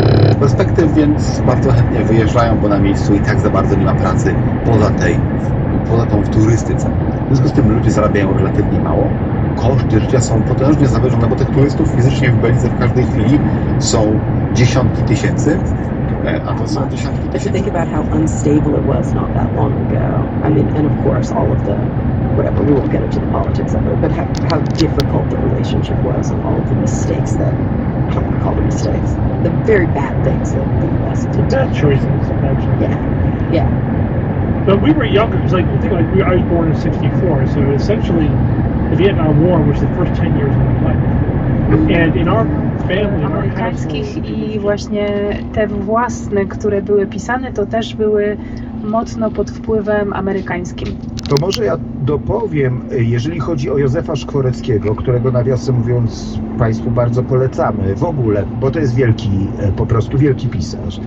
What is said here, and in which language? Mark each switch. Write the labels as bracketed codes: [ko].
[pl] Z perspektyw więc bardzo chętnie wyjeżdżają, bo na miejscu i tak za bardzo nie ma pracy poza tą w turystyce. W związku z tym ludzie zarabiają relatywnie mało. Koszty życia są potężnie zawyżone, bo tych turystów fizycznie w Belgii w każdej chwili są dziesiątki tysięcy. A to są dziesiątki [en] If you think about how unstable it was not that long ago, I mean, and of course all of the whatever, we won't get into the politics of it, but how difficult the relationship was and all of the mistakes that, I don't want to call them mistakes, the very bad things that the U.S. did. Bad choices, actually. Yeah. But we were younger. It was like, I was born in '64, so essentially the Vietnam War was the first 10 years of my life. And in our family, in our [pl] amerykańskich [en] household, [pl] i właśnie te własne, które były pisane, to też były mocno pod wpływem amerykańskim. To może ja dopowiem, jeżeli chodzi o Józefa Szkworeckiego, którego nawiasem mówiąc Państwu bardzo polecamy w ogóle, bo to jest wielki, po prostu wielki pisarz.